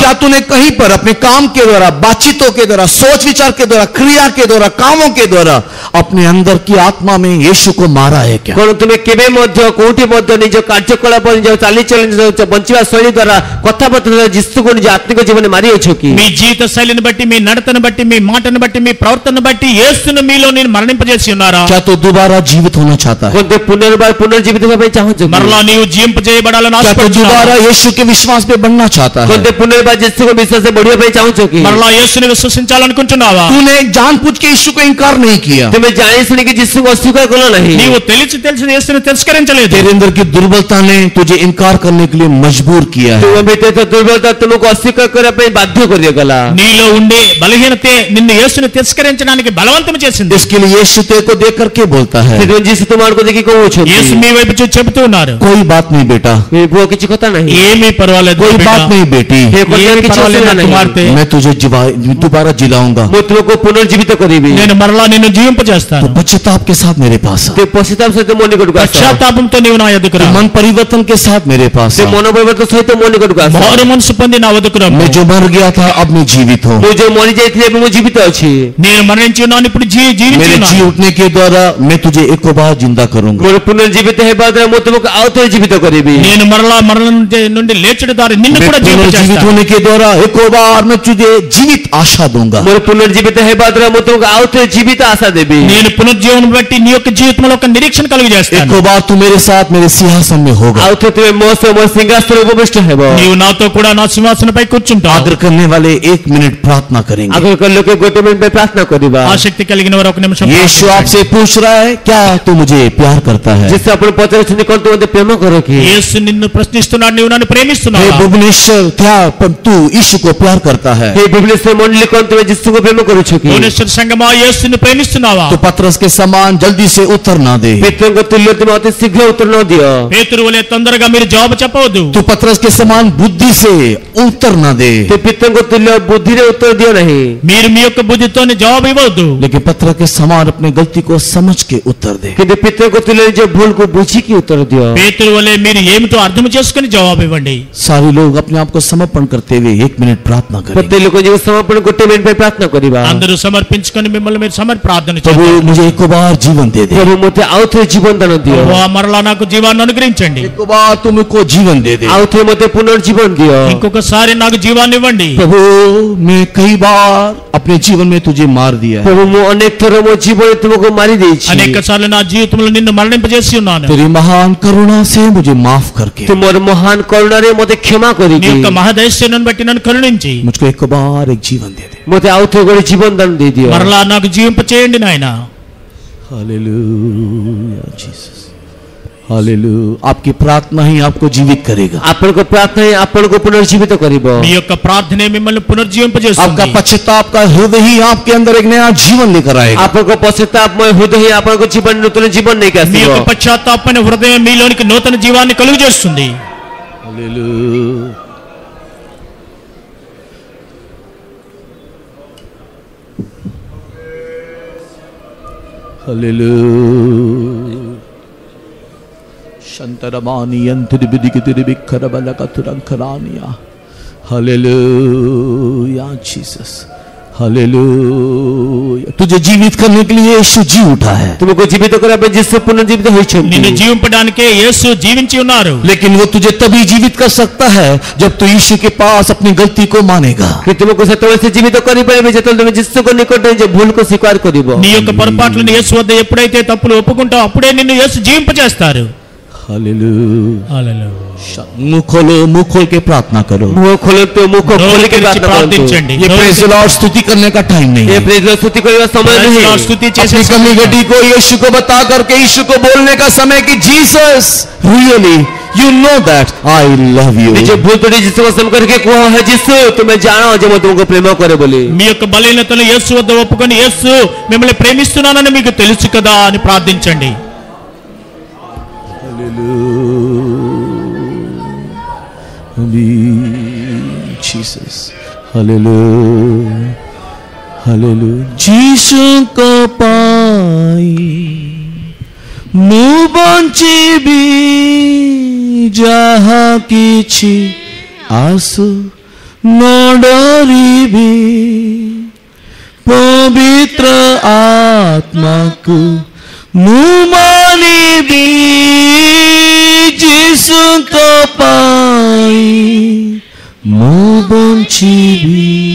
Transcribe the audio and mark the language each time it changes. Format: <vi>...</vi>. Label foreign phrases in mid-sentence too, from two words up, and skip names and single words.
<hi>क्या तूने कहीं पर अपने काम के द्वारा, बातचीतों के द्वारा, सोच विचार के द्वारा, क्रिया के द्वारा, कामों के द्वारा अपने अंदर की आत्मा में यीशु को मारा है क्या?</hi> <or>କଣ ତୁମେ କେବେ ମଧ୍ୟ କୋଉଠି ମଧ୍ୟ ନିଜ କାର୍ଯ୍ୟକଳାପ, ନିଜ ଚାଲିଚଳନ, ନିଜ ବଞ୍ଚିବା ଶୈଳୀ ଦ୍ୱାରା, କଥାବାର୍ତ୍ତା ଦ୍ୱାରା ଯୀଶୁକୁ ନିଜ ଆତ୍ମିକ ଜୀବନରେ ମାରିଅଛ କି?</or> <te>మీ జీవిత శైలిని బట్టి, మీ నడతను బట్టి, మీ మాటను బట్టి, మీ ప్రవర్తనను బట్టి యేసును మీలో నేను మరణింపజేసి ఉన్నారా?</te> <hi>क्या तो दोबारा जीवित होना चाहता है?</hi> <or>କଣ ତୁମେ పునర్జీవిత ହେବା ପାଇଁ ଚାହୁଁଛ କି?</or> <te>మరలా నీవు జీవింపజేయబడాలని</te> <hi>क्या तो</hi> <te>ఆశపడుతున్నావా?</te> <hi>दोबारा यीशु के विश्वास पे बढ़ना चाहता</hi> <or>କଣ</or> <hi>है?</hi> <or>ତୁମେ పునర్ବାର ଯୀଶୁଙ୍କ ବିଶ୍ୱାସରେ ବଢିବା ପାଇଁ ଚାହୁଁଛ କି?</or> <te>మరలా యేసుని విశ్వసించాలనుకుంటున్నావా?</te> <hi>तूने जानबूझ के यीशु को इनकार नहीं किया.</hi> <or>ତୁମେ ଜାଣି ଶୁଣିକି ଯୀଶୁଙ୍କୁ ଅସ୍ୱୀକାର କଲ ନାହିଁ.</or> <te>నీవు తెలిసి యేసుని తిరస్కరించలేదు.</te> <hi>तेरे अंदर की दुर्बलता ने तुझे इनकार करने के लिए मजबूर किया है.</hi> <or>ତୁମ ଭିତରେ ଥିବା ଦୁର୍ବଳତା ତୁମକୁ ଅସ୍ୱୀକାର କରିବା ପାଇଁ ବାଧ୍ୟ କରିଗଲା.</or> <te>నీలో ఉండే బలహీనతే నిన్ను యేసుని తిరస్కరించడానికి బలవంతం చేసింది.</te> <hi>इसके लिए यीशु तेरे को देख करके बोलता है,</hi> <or>ସେଥିପାଇଁ ଯୀଶୁ ତୁମକୁ ଦେଖି କହୁଛନ୍ତି,</or> <te>యేసు మీ వైపు చూసి చెబుతూ ఉన్నారు,</te> <hi>कोई बात नहीं बेटा,</hi> <or>ଏ ପୁଅ କିଛି କଥା ନାହିଁ,</or> <te>ఏమీ పర్వాలేదు</te> <hi>कोई</hi> <te>బిడ్డ.</te> <hi>बात नहीं बेटी,</hi> <or>ଏ କଥା</or> <te>ఏమీ</te> <or>କିଛି</or> <te>పర్వాలేదు</te> <or>ଅସୁବିଧା</or> <te>నా</te> <or>ନାହିଁ.</or> <te>కుమార్తె.</te> <hi>मैं तुझे दोबारा जिलाऊंगा.</hi> <or>ମୁଁ ତୁମକୁ ପୁନର୍ଜୀବିତ କରିବି.</or> <te>నేను మరలా నిన్ను జీవింపజేస్తాను.</te> <hi>तो पश्चाताप के साथ मेरे पास आ.</hi> <or>ସେ ପଶ୍ଚାତାପ ସହିତ ମୋ ନିକଟକୁ ଆସ.</or> <te>పశ్చాత్తాపంతో నీవు నా ఎదుకు రా.</te> <hi>मन परिवर्तन के साथ मेरे पास</hi> <or>ସେ</or> <hi>आ.</hi> <or>ମନ ପରିବର୍ତ୍ତନ ସହିତ ମୋ ନିକଟକୁ ଆସ.</or> <te>మారు మనసు పొంది నా వద్దకు రా.</te> <hi>मैं जो मर गया था अब मैं जीवित हूँ.</hi> <or>ମୁଁ ଯୋଉ ମରି ଯାଇଥିଲି ଏବେ ମୁଁ ଜୀବିତ ଅଛି.</or> <te>నేను మరణించి ఉన్నాను, ఇప్పుడు జీవించి</te> <hi>मेरे जी</hi> <te>ఉన్నాను.</te> <hi>उठने के द्वारा मैं तुझे एक बार जिंदा करूंगा.</hi> <or>ମୋର పునర్ଜୀବିତ ହେବା ଦ୍ୱାରା ମୁଁ ତୁମକୁ ଆଉ ଥରେ ଜୀବିତ କରିବି.</or> <te>నేను మరలా మరణం నుండి లేచడం ద్వారా నిన్ను</te> <hi>मैं</hi> <te>కూడా</te> <hi>पुनः पुनर्जीवित होने के द्वारा एक और बार मैं तुझे जीवित आशा दूंगा।</hi> <or>ମୋର ପୁନର୍ଜୀବିତ ହେବା ଦ୍ୱାରା ମୁଁ ତୁମକୁ ଆଉ ଥରେ ଜୀବିତ ଆଶା ଦେବି।</or> <te>నేను పునర్జీవనం బట్టి నీ యొక్క జీవితంలో ఒక నిరీక్షణ</te> <hi>एक</hi> <te>కలుగజేస్తాను।</te> <hi>और बार तू मेरे साथ मेरे सिंहासन में होगा।</hi> <or>ଆଉ ଥରେ ତୁମେ ମୋ ସହ ମୋ ସିଂହାସନରେ ଉପବିଷ୍ଟ ହେବ।</or> <te>నీవు నాతో కూడా నా సింహాసనపై కూర్చుంటావు।</te> <hi>आदर करने वाले 1 मिनट प्रार्थना करेंगे।</hi> <or>ଆଗକୁ ଲୋକେ ଗୋଟେ ମିନିଟ୍ ପାଇଁ ପ୍ରାର୍ଥନା କରିବା।</or> <te>ఆసక్తి కలిగిన వారు ఒక నిమిషం</te> <hi>यीशु आपसे पूछ रहा है, क्या तू मुझे प्यार करता है?</hi> <or>ଯୀଶୁ ଆପଣ ପଚାରୁଛନ୍ତି କଣ ତୁ ମୋତେ ପ୍ରେମ କର କି?</or> <te>యేసు నిన్ను ప్రశ్నిస్తున్నాడు, నీవు నన్ను</te> <hi>हे</hi> <te>ప్రేమిస్తున్నావా?</te> <hi>भुवनेश्वर, क्या तू यीशु को प्यार करता है?</hi> <or>ହେ ଭୁବନେଶ୍ୱର ମଣ୍ଡଳୀ କଣ ତୁମେ ଯୀଶୁଙ୍କୁ ପ୍ରେମ କରୁଛ କି?</or> <te>భువనేశ్వర సంగమా యేసుని ప్రేమిస్తున్నావా?</te> <hi>तो पतरस के समान जल्दी से उत्तर ना दे।</hi> <or>ପିତୃଙ୍କ ତୁଲ୍ୟ ତୁମେ ଅତି ଶୀଘ୍ର ଉତ୍ତର ନ ଦିଅ।</or> <te>పేతురు వలె తొందరగా మీరు జవాబు చెప్పవద్దు।</te> <hi>तू पतरस के समान बुद्धि से उत्तर ना दे।</hi> <or>ତୁ ପିତୃଙ୍କ ତୁଲ୍ୟ ବୁଦ୍ଧିରେ ଉତ୍ତର ଦିଅ ନାହିଁ।</or> <te>మీరు మీ యొక్క బుద్ధితోనే జవాబు ఇవ్వవద్దు।</te> <hi>लेकिन पतरस के समान अपनी गलती को समझ के उत्तर दे।</hi> <or>କିନ୍ତୁ ପିତୃଙ୍କ ତୁଲ୍ୟ ନିଜ ଭୁଲକୁ ବୁଝିକି ଉତ୍ତର ଦିଅ।</or> <te>పేతురు వలె మీరు ఏమిటో అర్థం చేసుకుని జవాబు ఇవ్వండి।</te> <hi>सारे लोग अपने आप को समर्पण करते हुए 1 मिनट प्रार्थना करें।</hi> <or>ପ୍ରତ୍ୟେକ ଲୋକ ଯେଉଁ ସମର୍ପଣ ଗୋଟେ ମିନିଟ୍ ପାଇଁ ପ୍ରାର୍ଥନା କରିବା।</or> <te>అందరూ సమర్పించుకొని మిమ్మల్ని మీరు ప్రార్థన</te> <hi>प्रभु</hi> <te>చేయండి।</te> <hi>मुझे एक बार जीवन दे दे।</hi> <or>ପ୍ରଭୁ ମୋତେ ଆଉ ଥରେ ଜୀବନ ଦାନ ଦିଅ।</or> <te>ప్రభువా, మరలా నాకు జీవాన్ని అనుగ్రహించండి।</te> <hi>एक बार तुमको जीवन दे दे।</hi> <or>ଆଉ ଥରେ ମୋତେ పునర్ଜୀବନ ଦିଅ।</or> <te>ఇంకొకసారి నాకు జీవాన్ని ఇవ్వండి।</te> <hi>प्रभु मैं कई बार अपने जीवन में तुझे मार दिया है।</hi> <or>ପ୍ରଭୁ ମୁଁ ଅନେକ ଥର ମୋ ଜୀବନରେ ତୁମକୁ ମାରି ଦେଇଛି।</or> <te>అనేక సార్లు నా జీవితంలో నిన్ను మరణింపజేసి ఉన్నాను।</te> <hi>तेरी महान करुणा से मुझे माफ करके</hi> <or>ତୁମର ମହାନ କରୁଣାରେ ମୋତେ କ୍ଷମା</or> <te>నీ</te> <or>କରିକି</or> <te>యొక్క మహదైశ్వర్యాన్ని బట్టి నన్ను కరుణించి</te> <hi>मुझको एक बार एक जीवन दे दे।</hi> <or>ମୋତେ ଆଉ ଥରେ ଗୋଟେ ଜୀବନ ଦାନ ଦେଇଦିଅ।</or> <te>మరలా నాకు జీవింప చేయండి నాయనా।</te> <hi>हालेलुया जीसस, हालेलुया। आपकी प्रार्थना ही आपको जीवित करेगा। ଆପଣଙ୍କ ପ୍ରାର୍ଥନା ହିଁ ଆପଣଙ୍କୁ ପୁନର୍ଜୀବିତ କରିବ। మీ యొక్క ప్రార్థనే మిమ్మల్ని आपका పునర్జీవింపజేస్తుంది। पश्चाताप का हृदय ही आपके अंदर एक नया जीवन लेकर आएगा। ଆପଣଙ୍କ ପଶ୍ଚାତାପମୟ ହୃଦୟ ହିଁ ଆପଣଙ୍କ ଜୀବନ ନୂତନ ଜୀବନ ନେଇକି మీ ଆସିବ। యొక్క పశ్చాత్తాపమైన హృదయం మీలోనికి నూతన జీవాన్ని కలుగజేస్తుంది। हालेलुया। हालेलुया। शंतरमानी यंत्रिबिदिकितिरिबिखरबलकतुरंखरानिया। हालेलुया जीसस, हालेलुया। तुझे जीवित करने के लिए यीशु जी उठा है।</hi> <or>ତୁମକୁ ଜୀବିତ କରିବା ପାଇଁ ଯୀଶୁ ପୁନର୍ଜୀବିତ ହୋଇଛନ୍ତି।</or> <te>నిన్ను జీవింపడానికే యేసు జీవించి ఉన్నారు।</te> <hi>लेकिन वो तुझे तभी जीवित कर सकता है जब तू यीशु के पास अपनी गलती को मानेगा।</hi> <or>କିନ୍ତୁ ତୁମକୁ ସେତେବେଳେ ସେ ଜୀବିତ କରିପାରିବେ ଯେତେବେଳେ ତୁମେ ଯୀଶୁଙ୍କ ନିକଟରେ ନିଜ ଭୁଲକୁ ସ୍ୱୀକାର କରିବ।</or> <te>నీ యొక్క పొరపాట్లను యేసు వద్ద ఎప్పుడైతే తప్పులు ఒప్పుకుంటావు అప్పుడే నిన్ను యేసు జీవింపజేస్తారు।</te> <hi>हालेलुया।</hi> <te>హల్లెలూయా।</te> <hi>मुंह खोलो, मुंह खोल के प्रार्थना करो।</hi> <or>ମୁହ ଖୋଲନ୍ତୁ, ମୁଖ</or> <te>నోరు</te> <or>ଖୋଲିକି</or> <te>తెరిచి</te> <or>ପ୍ରାର୍ଥନା କରନ୍ତୁ।</or> <te>ప్రార్థించండి।</te> <hi>ये</hi> <en>praise the Lord</en> <hi>स्तुति करने का टाइम नहीं</hi> <or>ଏ</or> <hi>है।</hi> <or>ପ୍ରେଜର स्तुति କରିବା ସମୟ</or> <te>ప్రైజ్</te> <or>ନୁହେଁ।</or> <te>లార్డ్ స్తుతి చేసే</te> <hi>अपनी कमी घटी को यीशु को बता करके यीशु को बोलने का समय कि</hi> <en>Jesus really you know that I love you.</en> <or>ନିଜ ଭୁଲ ତୋଡ଼ି ଯୀଶୁଙ୍କ ସମ୍ପର୍କରେ କୁହ, ହେ ଯୀଶୁ ତୁମେ ଜାଣ ଯେ ମୁଁ ତୁମକୁ ପ୍ରେମ କରେ ବୋଲି।</or> <te>మీ యొక్క బలహీనతను యేసు వద్ద ఒప్పుకొని యేసు మిమ్మల్ని ప్రేమిస్తున్నానని మీకు తెలుసు కదా అని ప్రార్థించండి।</te> <hi>जीसस, हालेलुया, हालेलुया।</hi> <or>ଯୀଶୁ କୁ ପାଇଁ ମୁଁ ବଞ୍ଚିବି ଯାହା କିଛି ଆସୁ ନ ଡରିବି ପବିତ୍ର ଆତ୍ମାକୁ ମୁଁ ମାନିବି ଯୀଶୁଙ୍କ ପାଇଁ ମୁଁ ବଞ୍ଚିବି</or>